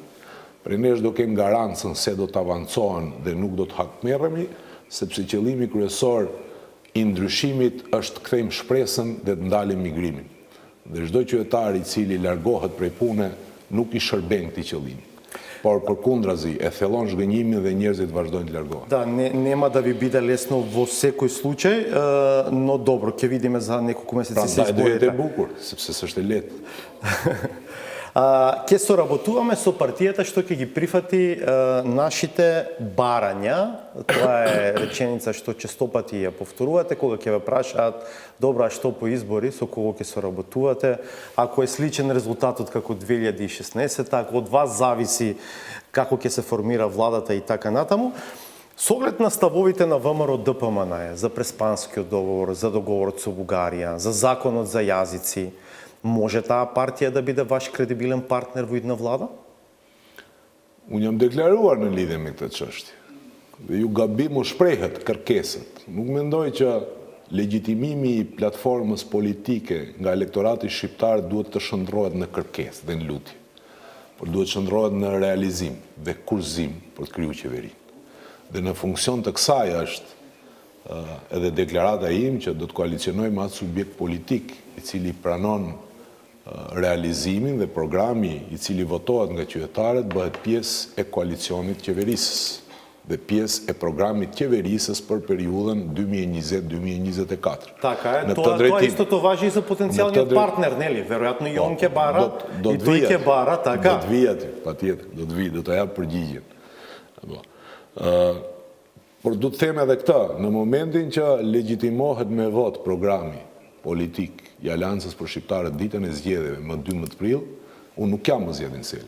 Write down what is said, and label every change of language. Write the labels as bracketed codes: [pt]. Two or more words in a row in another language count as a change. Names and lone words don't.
[sq] Për ne do kem garancën se do të avancohen dhe nuk do të hakmerremi, sepse qëllimi kryesor i ndryshimit është të kthejmë shpresën dhe të ndalim migrimin. Dhe çdo qytetar i cili largohet prej pune nuk i shërben këtij qëllimi. Por përkundrazi e thellon zhgënjimin dhe njerëzit vazhdojnë të largohen. [mk] Да, нема да ви биде лесно во секој случај, но добро, ќе видиме за неколку месеци се изборите. [sq] Прandaj do jetë e bukur, sepse s'është e lehtë. [mk] Ќе соработуваме со партијата што ќе ги прифати нашите барања. Тоа е реченица што честопати ја повторувате кога ќе ве прашаат добро, а што по избори, со кого ќе соработувате, ако е сличен резултатот како 2016, ако од вас зависи како ќе се формира владата и така натаму. Со оглед на ставовите на ВМРО ДПМН за Преспанскиот договор, за договорот со Бугарија, за законот за јазици, може таа партија да биде ваш кредибилен партнер во идна влада? [sq] Unë jam deklaruar në lidhje me këtë çështje. Dhe ju gabimu shprehet kërkesat. Nuk mendoj që legjitimimi i platformës politike nga elektorati shqiptar duhet të shndrohet në kërkesë dhe në lutje, por duhet të shndrohet në realizim dhe kurzim për të krijuar qeveri. Dhe në funksion të kësaj është edhe deklarata im që do të koalicionoj me atë subjekt politik i cili pranon realizimin dhe programi i cili votohet nga qytetarët bëhet pjesë e koalicionit qeverisës dhe pjesë e programit qeverisës për periudhën 2020-2024. [mk] Така е, тоа истото важи и за потенцијалниот партнер, нели? Веројатно и он ќе бара, и тој ќе бара, така? [sq] Do të vijat, patjetër, do të jap përgjigjen. Por du të them edhe këtë, në momentin që legjitimohet me vot programi politik i Aleancës për Shqiptarët ditën e zgjedhjeve më 12 prill, unë nuk jam më zgjedhjen Sela.